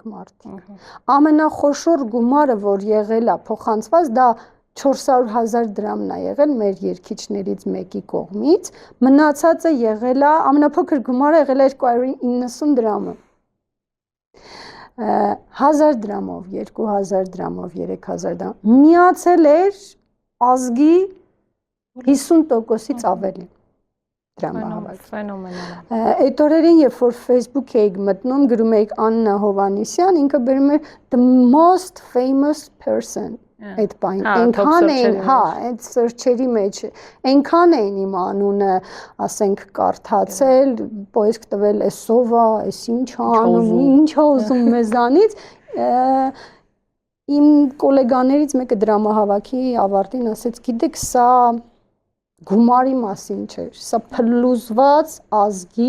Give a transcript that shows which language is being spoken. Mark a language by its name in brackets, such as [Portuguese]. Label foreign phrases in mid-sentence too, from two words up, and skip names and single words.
[Armenian] մարդիկ։ Ամենախոշոր գումարը, որ եղել է փոխանցված, դա 400,000 դրամն է եղել մեր երկիչներից մեկի կողմից, մնացածը եղել է, ամենափոքր գումարը եղել է 290 դրամը։ 1000 դրամով, 2000 դրամով, 3000 դրամ միացել էր ազգի 50%-ից ավելի։ Ֆենոմենալ։ Այդ օրերին, երբ որ Facebook էիք մտնում, գրում էիք Աննա Հովհաննիսյան, ինքը բերում էր [English] the most famous person [Armenian] այդ բան։ Այնքան էին, հա, այդ search-երի մեջ, այնքան էին իմ անունը, ասենք, կարդացել, post տվել, էսովա, էս ինչ անում, ինչ ուզում մեզանից։ Իմ գոլեգաներից մեկը դրամահավաքի ավարտին ասեց, գիտեք, սա գումարի մասին չէր, սա փլուզված ազգի